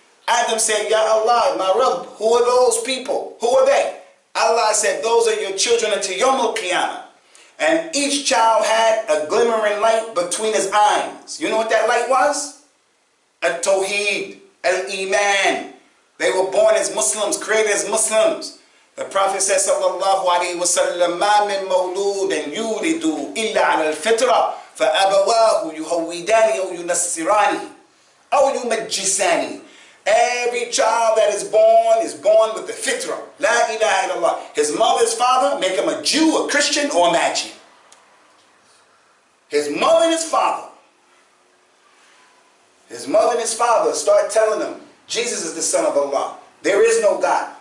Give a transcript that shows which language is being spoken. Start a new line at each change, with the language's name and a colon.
English: Adam said, Ya Allah, my Rabb, who are those people? Who are they? Allah said, those are your children until Yawm al-Qiyamah. And each child had a glimmering light between his eyes. You know what that light was? At-Tawheed, Al-Iman. They were born as Muslims, created as Muslims. The Prophet said,
Arabic: sallallahu alayhi wa sallam, مَا مِن مَوْلُودٍ يُولِدُ إِلَّا عَلَى الْفِطْرَةِ فَأَبَوَاهُ يُهَوِّدَانِ أَوْ يُنَصِّرَانِ أَوْ يُمَجِّسَانِ.
English: Every child that is born with the fitrah.
Arabic: La ilaha illallah.
English: His mother's father make him a Jew, a Christian, or a Magi. His mother and his father. His mother and his father start telling him, Jesus is the Son of Allah. There is no God.